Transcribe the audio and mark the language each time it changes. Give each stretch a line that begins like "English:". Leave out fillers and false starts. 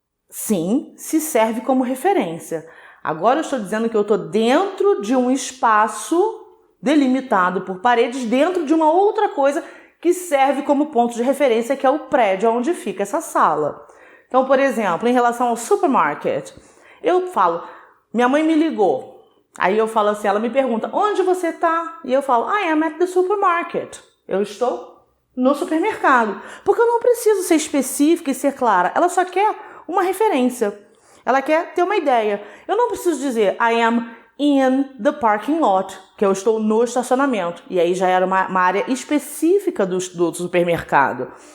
Portuguese: Sim, se serve como referência. Agora eu estou dizendo que eu estou dentro de um espaço delimitado por paredes, dentro de uma outra coisa que serve como ponto de referência, que é o prédio onde fica essa sala. Então, por exemplo, em relação ao supermarket, eu falo, minha mãe me ligou. Aí eu falo assim, ela me pergunta, onde você está? E eu falo,
English: I am at the supermarket.
Portuguese: Eu estou no supermercado. Porque eu não preciso ser específica e ser clara. Ela só quer uma referência. Ela quer ter uma ideia. Eu não preciso dizer,
English: I am in the parking lot,
Portuguese: que eu estou no estacionamento. E aí já era uma área específica do supermercado.